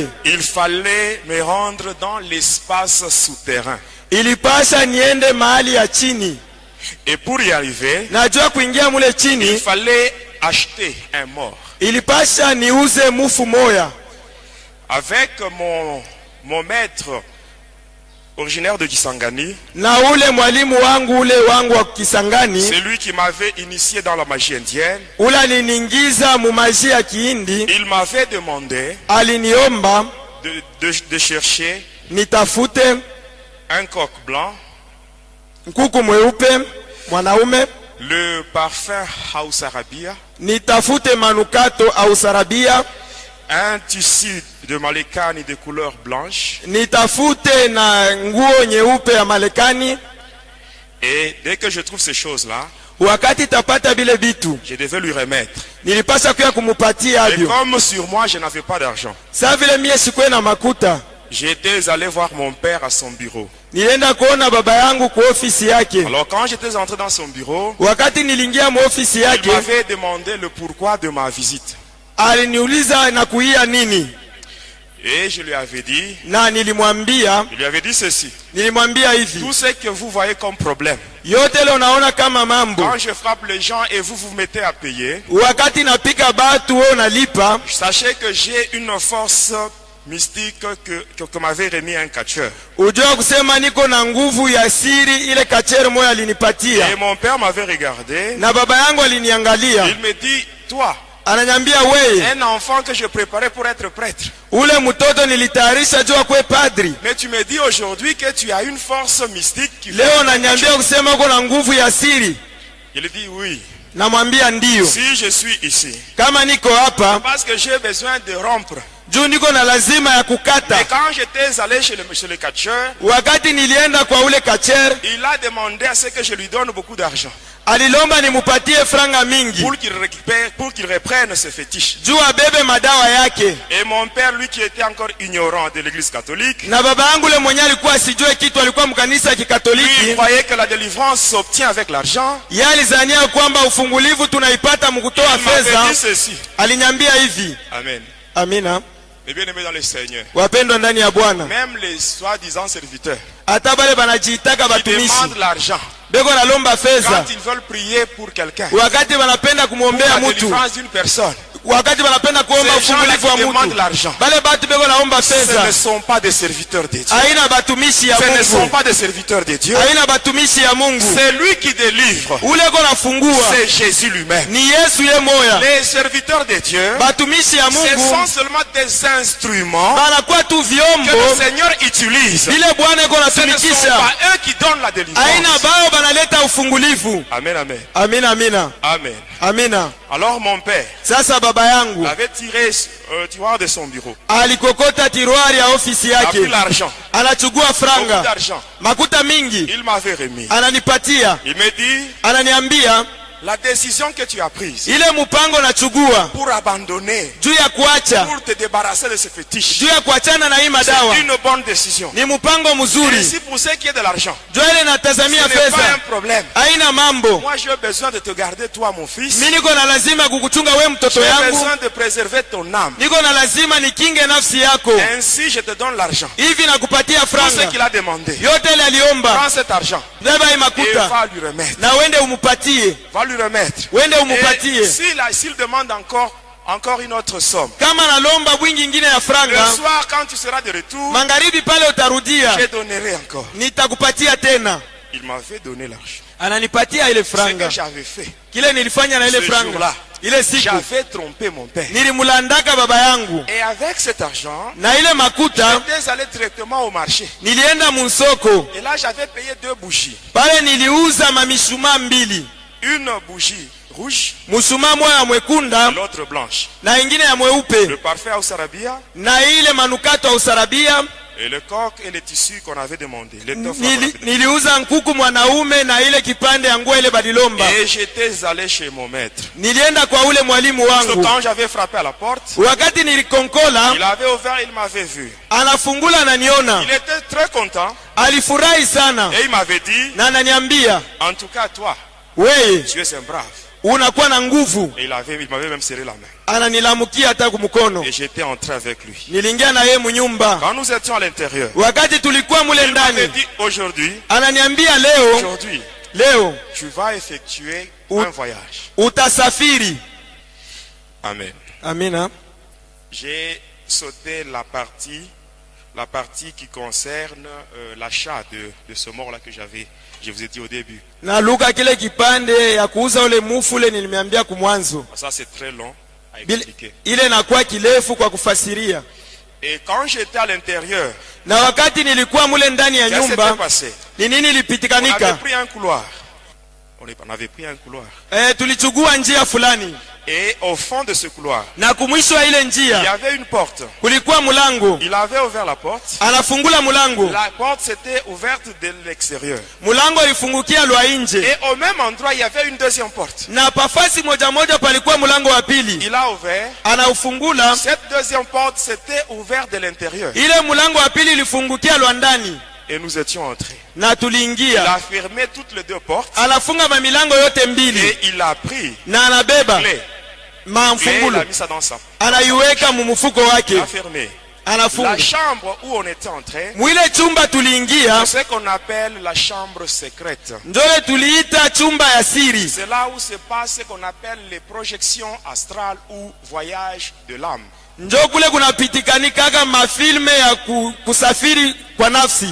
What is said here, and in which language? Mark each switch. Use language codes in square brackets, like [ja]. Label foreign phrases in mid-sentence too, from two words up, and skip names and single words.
[fr] il fallait me rendre dans l'espace souterrain. [sw] ilipasha niende mahali ya chini. [fr] Et pour y arriver, [sw] Na juu ya kuingia mule [fr] il [sw] chini, [fr] fallait acheter un mort. [sw] ilipasha niuze mufu moya. [fr] Avec mon maître originaire de Kisangani, [sw] Na ule mwalimu wangu ule wangu wa Kisangani, [fr] c'est lui qui m'avait initié dans la magie indienne. [sw] ule aliniingiza mu maji ya Kihindi, [fr] Il m'avait demandé [sw] aliniomba [fr] de chercher [sw] nitafute [fr] un coq blanc, [sw] nkuku mweupe mwanaume, [fr] le parfum House Arabia, [sw] nitafute manukato au sarabia, [fr] un tissu de Malekani de couleur blanche. [sw] nitafute na nguo nyeupe ya Marekani. [fr] Et dès que je trouve ces choses-là, [sw] Wakati tapata bile bitu, [fr] je devais lui remettre. [sw] nilipasha kuya kumupatia [fr] Et [sw] avyo. [fr] comme sur moi, je n'avais pas d'argent, [sw] Sa vile mie sikuwe na makuta, [fr] j'étais allé voir mon père à son bureau. [sw] nilienda kuona baba yangu kwa ofisi yake. [fr] Alors quand j'étais entré dans son bureau, [sw] Wakati nilingia mu ofisi [fr] il [sw] yake, [fr] m'avait demandé le pourquoi de ma visite. [sw] aliniuliza na kuia nini, [fr] Et je lui avais dit, [sw] na nilimwambia [fr] ceci. [sw] hivi, [fr] Tout ce que vous voyez comme problème, [sw] yote leo naona kama mambo, [fr] quand je frappe les gens et vous vous mettez à payer, [sw] wakati napika batu wewe unalipa, [fr] sachez que j'ai une force mystique que m'avait remis un catcheur. [sw] ujua kusema niko na nguvu ya siri ile kachere moyo alinipatia. [fr] Et mon père m'avait regardé. [sw] Na baba yangu aliniangalia, [fr] Il me dit, toi, [sw] ananyambia wewe, [fr] un enfant que je préparais pour être prêtre, [sw] ule mtoto nilitayarisha jua kwe padri, [fr] mais tu me dis aujourd'hui que tu as une force mystique qui fait... [sw] leo nanyambia kusema uko na nguvu ya siri. [fr] Il dit oui. [sw] Namwambia ndiyo, [fr] Si je suis ici, [sw] kama niko hapa [fr] parce que j'ai besoin de rompre. [sw] juu niko na lazima ya kukata. [fr] Et quand j'étais allé chez le catcheur, [sw] Wakati nilienda kwa ule kachere, [fr] il a demandé à ce que je lui donne beaucoup d'argent [sw] alilomba nimupatie franga mingi [fr] pour qu'il récupère, pour qu'il reprenne ses fétiches. [sw] juu abebe madawa yake. [fr] Et mon père, lui qui était encore ignorant de l'église catholique, [sw] Na baba yangu le mwenye alikuwa asijue kitu, alikuwa mkanisa ya [fr] lui, il [sw] Kikatoliki, [fr] croyait que la délivrance s'obtient avec l'argent. [sw] yeye alizania kwamba ufungulivu tunaipata mkutoa [fr] Il m'avait [sw] fedha. [fr] dit ceci. [sw] Alinyambia hivi, [fr] Amen. [sw] amina, [fr] Mes bien-aimés dans le Seigneur, [sw] wapendwa ndani ya Bwana, [fr] même les soi-disant serviteurs [sw] hata bale banajiitaka [fr] qui [sw] batumishi [fr] demandent l'argent [sw] beko nalomba fedha, [fr] quand ils veulent prier pour quelqu'un, [sw] wakati banapenda [fr] pour [sw] kumwombea [fr] la [sw] mtu, [fr] délivrance d'une personne, [sw] wakati banapenda kuomba [fr] ces gens-là [sw] ufungulivu wa [fr] qui demandent [sw] mtu, [fr] l'argent, [sw] bale batu beko naomba [fr] ce ne [sw] fedha, [fr] sont pas des serviteurs de Dieu. [sw] haina batumishi ya [fr] Ce ne sont [sw] Mungu, [fr] pas des serviteurs de Dieu. [sw] haina batumishi ya Mungu. [fr] C'est lui qui délivre. [sw] Ule ko nafungua [fr] C'est Jésus lui-même. [sw] ni Yesu ye moya. [fr] Les serviteurs de Dieu, [sw] Batumishi ya [fr] ce [sw] Mungu [fr] sont seulement des instruments [sw] banakuwa tu [fr] que le [sw] vyombo [fr] Seigneur utilise. [sw] vile Bwana iko [fr] Ce ne sont [sw] natumikisha, [fr] pas eux qui donnent la délivrance. [sw] haina bao banaleta ufungulivu. [fr] Amen, amen. [sw] Amina, amina, [fr] Amen. [sw] amina. [fr] Alors mon père [sw] Sasa baba yangu [fr] avait tiré tu vois, de son bureau. [sw] alikokota tiroari ya ofisi [fr] Il a pris [sw] yake, [fr] l'argent, [sw] anachukua [fr] beaucoup [sw] franga [fr] d'argent. [sw] makuta mingi, [fr] Il m'avait remis. [sw] ananipatia, [fr] Il me dit, [sw] ananiambia [fr] la décision que tu as prise [sw] ile mpango nachugua [fr] pour abandonner, [sw] juu ya kuacha, [fr] pour te débarrasser de ces fétiches, [sw] juu ya kuachana na hii madawa [fr] c'est une bonne décision. [sw] ni mpango [fr] Et [sw] mzuri. [fr] si pour ce qui est de l'argent, [sw] Juu ile [fr] ce [sw] natazamia [fr] n'est pas un [sw] pesa [fr] problème. [sw] haina mambo. [fr] Moi, j'ai besoin de te garder, toi, mon fils. [sw] Mimi niko na lazima kukuchunga we mtoto [fr] J'ai [sw] yangu, [fr] besoin de préserver ton âme. [sw] niko na lazima nikinge nafsi yako. [fr] Ainsi, je te donne l'argent. [sw] Hivi nakupatia [fr] Tout ce [sw] franga [fr] qu'il a demandé, [sw] yote ile aliomba, [fr] prends cet argent [sw] beba hii [fr] et [sw] makuta [fr] va lui remettre. [sw] na uende umupatie, [fr] Va lui remettre. [sw] uende [fr] Et [sw] umupatie. [fr] s'il demande encore une autre somme, [sw] Kama nalomba bwingi ingine ya [fr] le [sw] franga, [fr] soir, quand tu seras de retour, [sw] magharibi pale utarudia, [fr] je donnerai encore. [sw] nitakupatia tena. [fr] Il m'avait donné l'argent. [sw] Ananipatia ile [fr] Ce [sw] franga, [fr] que j'avais fait, [sw] kile nilifanya na ile [fr] Ce [sw] franga [fr] jour-là, [sw] ile siku [fr] j'avais trompé mon père. [sw] nilimulandaka baba yangu, [fr] Et avec cet argent, [sw] na ile makuta [fr] j'étais allé directement au marché. [sw] nilienda munsoko [fr] Et là, j'avais payé 2 bougies. [sw] pale, niliuza mamishumaa mbili. [fr] une bougie rouge, [sw] mushumaa moya ya mwekunda [fr] l'autre blanche. [sw] na ingine ya mweupe, [fr] Le parfait au sarabia [sw] na ile manukato ya usarabia. [fr] et le coq et les tissus qu'on avait demandé. L'étoffe qu'on avait demandé. [sw] Niliuza nkuku mwanaume na ile kipande ya nguo ile badilomba. [fr] Et j'étais allé chez mon maître. [sw] Nilienda kwa ule mwalimu wangu. [fr] Quand j'avais frappé à la porte, [sw] Wakati nilikonkola, [fr] il avait ouvert, il m'avait vu. [sw] anafungula ananiona. [fr] Il était très content [sw] Alifurahi sana [fr] et il m'avait dit, [sw] na ananiambia, [fr] en tout cas toi, [sw] wewe [fr] tu es un brave. [sw] unakuwa na nguvu. [fr] Et il m'avait même serré la main. [sw] Ananilamukia hata kumkono. [fr] Et j'étais entré avec lui. [sw] Niliingia na yeye munyumba. [fr] Quand nous étions à l'intérieur, [sw] Wakati tulikuwa mule [fr] il m'avait [sw] ndani, [fr] dit, aujourd'hui, [sw] ananiambia [fr] aujourd'hui, [sw] leo [fr] tu vas effectuer un voyage. [sw] utasafiri. [fr] Amen. [sw] Amina. [fr] J'ai sauté la partie qui concerne l'achat de ce mort-là que j'avais, je vous ai dit au début. [sw] Na luka kile kipande ya kuuza ule mufu ule nilimiambia kumwanzo. [fr] Ça c'est très long à expliquer. [sw] Ile nakuwa kirefu kwa kufasiria. [fr] Et quand j'étais à l'intérieur, [sw] Na wakati nilikuwa mule ndani ya [fr] qu'est-ce qui s'était [sw] nyumba, [fr] passé? [sw] ni nini [fr] On avait [sw] ilipitikanika? [fr] pris un couloir. On avait pris un couloir. [sw] Tulichugua njia fulani. [fr] Et au fond de ce couloir, [sw] Na kumwisho wa ile [fr] il y [sw] njia [fr] avait une porte. [sw] kulikuwa mulango. [fr] Il avait ouvert la porte. [sw] Anafungula mulango. [fr] La porte s'était ouverte de l'extérieur. [sw] Mulango ilifungukia lwa nje. [fr] Et au même endroit, il y avait une deuxième porte. [sw] Na pafasi moja moja palikuwa mulango wa pili. [fr] Il a ouvert. [sw] Anaufungula. [fr] Cette deuxième porte s'était ouverte de l'intérieur. [sw] Ile mulango wa pili ilifungukia lwa ndani. [fr] Et nous étions entrés. [sw] Na [fr] Il [sw] tuliingia. [fr] a fermé toutes les deux portes. [sw] Anafunga mamilango yote mbili. [fr] Et il a pris [sw] Na anabeba [fr] clé. Il [sw] mamfungulo. [fr] a mis ça dans sa. [sw] Anaiweka mumufuko [fr] Il [sw] wake. [fr] a fermé. [sw] Anafunga. [fr] La chambre où on était entré, [sw] Mwile chumba tuliingia. [fr] c'est ce qu'on appelle la chambre secrète. [sw] Njole tuliita chumba ya siri. [fr] C'est là où se passe ce qu'on appelle les projections astrales ou voyage de l'âme. [sw] Njo kule kunapitikanika mafilme ya kusafiri kwa nafsi.